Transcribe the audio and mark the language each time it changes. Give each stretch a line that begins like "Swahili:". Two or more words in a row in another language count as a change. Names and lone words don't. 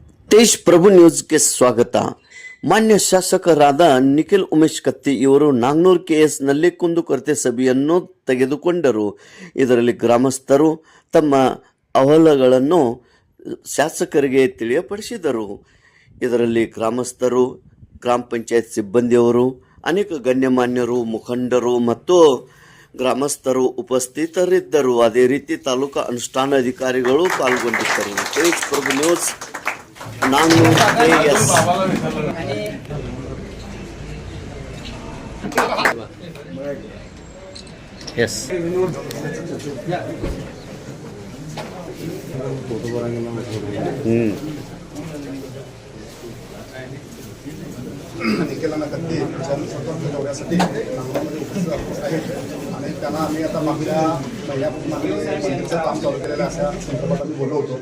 Kannada: तेज प्रभु ನ್ಯೂಸ್ ಗೆ ಸ್ವಾಗತ. ಮಾನ್ಯ ಶಾಸಕರಾದ ನಿಖಿಲ್ ಉಮೇಶ್ ಕತ್ತಿ ಇವರು ನಾಗ್ನೂರ್ ಕೆಎಸ್ ನಲ್ಲಿ ಕುಂದುಕೊರತೆ ಸಭೆಯನ್ನು ತೆಗೆದುಕೊಂಡರು. ಇದರಲ್ಲಿ ಗ್ರಾಮಸ್ಥರು ತಮ್ಮ ಅಹವಾಲುಗಳನ್ನು ಶಾಸಕರಿಗೆ ತಿಳಿಯಪಡಿಸಿದರು. ಇದರಲ್ಲಿ ಗ್ರಾಮಸ್ಥರು, ಗ್ರಾಮ ಪಂಚಾಯತ್ ಸಿಬ್ಬಂದಿಯವರು, ಅನೇಕ ಗಣ್ಯಮಾನ್ಯರು, ಮುಖಂಡರು ಮತ್ತು ಗ್ರಾಮಸ್ಥರು ಉಪಸ್ಥಿತರಿದ್ದರು. ಅದೇ ರೀತಿ ತಾಲೂಕಾ ಅನುಷ್ಠಾನಾಧಿಕಾರಿಗಳು ಪಾಲ್ಗೊಂಡಿದ್ದರು. ತೇಜ್ ಪ್ರಭು ನ್ಯೂಸ್ ನಾಗ್ನೂರ್ ಕೆಎಸ್.
English: Yes.
Marathi: निखिलांना कत्ती स्वतंत्र दौऱ्यासाठी नागपूरमध्ये उपस्थित आहेत आणि त्यांना आम्ही आता मागच्या महिन्यापासून आम्ही मंदिरचं काम चालू केलेलं अशा संदर्भात आम्ही बोललो होतो.